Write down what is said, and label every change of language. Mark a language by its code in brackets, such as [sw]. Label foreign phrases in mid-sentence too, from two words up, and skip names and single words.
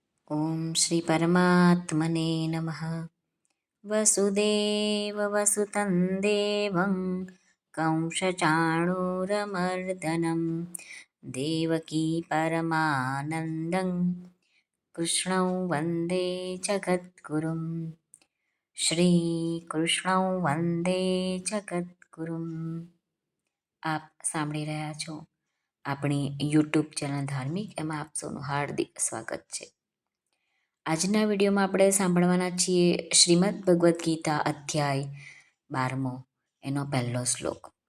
[sa] ॐ श्रीपरमात्मने नमः। वसुदेववसुतं देवं कंसचाणूरमर्दनं देवकी परमानन्दं कृष्णं वन्दे जगद्गुरुं શ્રીકૃષ્ણ વંદે જગદ્ગુરુમ। [gu] આપ સાંભળી રહ્યા છો આપણી યુટ્યુબ ચેનલ ધાર્મિક, એમાં આપ સૌનું હાર્દિક સ્વાગત છે। આજના વિડીયોમાં આપણે સાંભળવાના છીએ શ્રીમદ્ ભગવદ્ ગીતા અધ્યાય 12, એનો પહેલો શ્લોક।